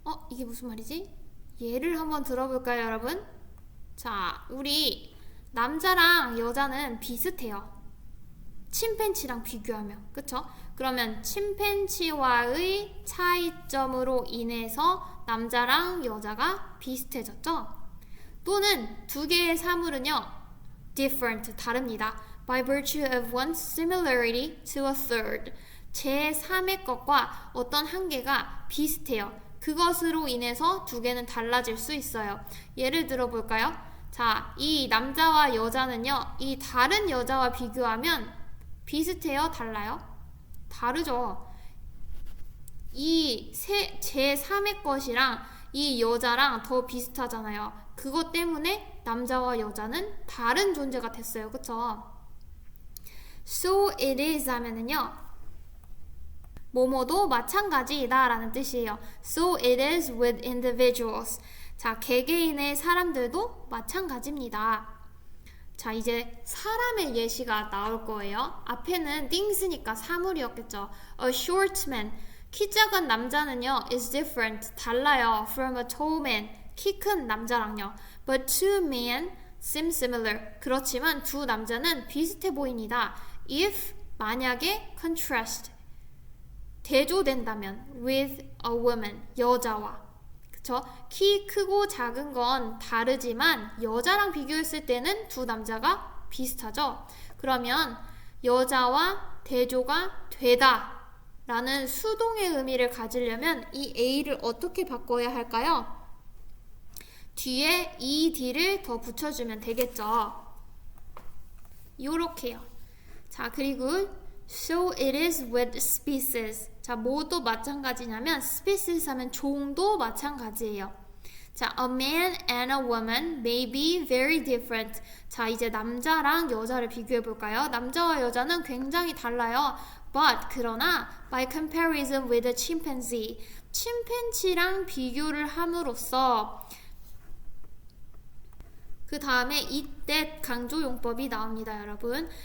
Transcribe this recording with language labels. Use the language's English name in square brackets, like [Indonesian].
[Korean] 이게 무슨 말이지? 예를 한번 들어볼까요, 여러분? 자, 우리 남자랑 여자는 비슷해요. 침팬치랑 비교하면, 그쵸? 그러면 침팬치와의 차이점으로 인해서 남자랑 여자가 비슷해졌죠? 또는 두 개의 사물은요, different, 다릅니다. [English] By virtue of one's similarity to a third, [Korean] 제3의 것과 어떤 한 개가 비슷해요. 그것으로 인해서 두 개는 달라질 수 있어요. 예를 들어볼까요? 자, 이 남자와 여자는요, 이 다른 여자와 비교하면 비슷해요? 달라요? 다르죠. 이 제3의 것이랑 이 여자랑 더 비슷하잖아요. 그것 때문에 남자와 여자는 다른 존재가 됐어요. 그쵸? [English] So it is [Korean] 하면은요, 뭐뭐도 마찬가지이다 라는 뜻이에요. [English] So it is with individuals. [Korean] 자, 개개인의 사람들도 마찬가지입니다. 자, 이제 사람의 예시가 나올 거예요. 앞에는 things니까 사물이었겠죠. [English] A short man, [Korean] 키 작은 남자는요, [English] is different, 달라요. From a tall man, [Korean] 키 큰 남자랑요. [English] But two men seem similar. [Korean] 그렇지만 두 남자는 비슷해 보입니다. [English] If, 만약에, contrast, 대조된다면 with a woman, 여자와. [Korean] 그쵸? 키 크고 작은 건 다르지만 여자랑 비교했을 때는 두 남자가 비슷하죠. 그러면 여자와 대조가 되다 라는 수동의 의미를 가지려면 이 A를 어떻게 바꿔야 할까요? 뒤에 ED를 더 붙여주면 되겠죠. 요렇게요. 자, 그리고 [English] So it is with species. [Korean] 자, 뭐도 마찬가지냐면 species 하면 종도 마찬가지예요. [English] 자, a man and a woman may be very different. [Korean] 자, 이제 남자랑 여자를 비교해 볼까요? 남자와 여자는 굉장히 달라요. 그러나 [English] by comparison with a chimpanzee [Korean] 침팬지랑 비교를 함으로써 그 다음에 이때 강조용법이 나옵니다, 여러분.